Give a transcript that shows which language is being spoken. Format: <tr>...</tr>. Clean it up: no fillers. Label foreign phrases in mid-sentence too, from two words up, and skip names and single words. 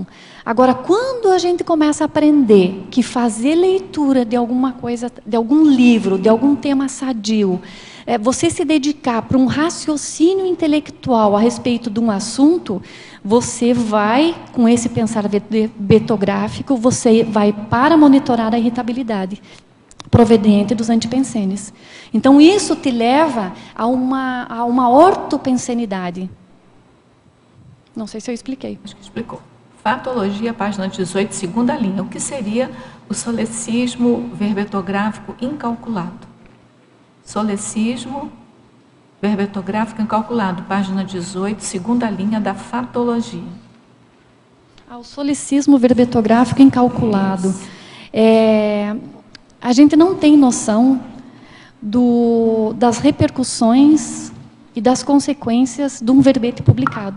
<pt>Agora, quando a gente começa a aprender que fazer leitura de alguma coisa, de algum livro, de algum tema sadio, você se dedicar para um raciocínio intelectual a respeito de um assunto, você vai, com esse pensar betográfico, você vai para monitorar a irritabilidade proveniente dos antipensenes. Então, isso te leva a uma ortopensenidade. Não sei se eu expliquei. Acho que explicou. Fatologia, página 18, segunda linha. O que seria o solecismo verbetográfico incalculado? Solecismo verbetográfico incalculado, página 18, segunda linha da fatologia. O solecismo verbetográfico incalculado. A gente não tem noção das repercussões e das consequências de um verbete publicado.</pt>